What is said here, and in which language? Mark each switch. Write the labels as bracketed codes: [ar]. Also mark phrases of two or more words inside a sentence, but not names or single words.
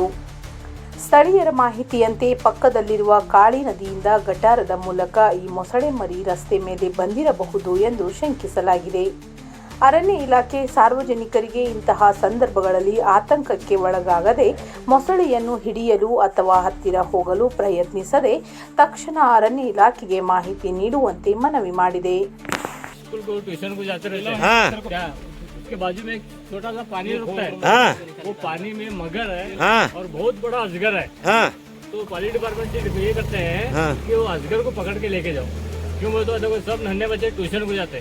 [kn] ಸ್ಥಳೀಯರ ಮಾಹಿತಿಯಂತೆ ಪಕ್ಕದಲ್ಲಿರುವ ಕಾಳಿ ನದಿಯಿಂದ ಗಟಾರದ ಮೂಲಕ ಈ ಮೊಸಳೆ ಮರಿ ರಸ್ತೆ ಮೇಲೆ ಬಂದಿರಬಹುದು ಎಂದು ಶಂಕಿಸಲಾಗಿದೆ. ಅರಣ್ಯ ಇಲಾಖೆ ಸಾರ್ವಜನಿಕರಿಗೆ ಇಂತಹ ಸಂದರ್ಭಗಳಲ್ಲಿ ಆತಂಕಕ್ಕೆ ಒಳಗಾಗದೆ ಮೊಸಳೆಯನ್ನು ಹಿಡಿಯಲು ಅಥವಾ ಹತ್ತಿರ ಹೋಗಲು ಪ್ರಯತ್ನಿಸದೆ ತಕ್ಷಣ ಅರಣ್ಯ ಇಲಾಖೆಗೆ ಮಾಹಿತಿ ನೀಡುವಂತೆ ಮನವಿ ಮಾಡಿದೆ. [hi] उसके बाजू में एक छोटा सा पानी रुकता है, वो पानी में मगर है और बहुत बड़ा अजगर है। तो पानी डिपार्टमेंट से ये करते हैं कि वो अजगर को पकड़ के लेके जाओ। क्यों बोलते हो, देखो सब नन्हे बच्चे ट्यूशन को जाते हैं।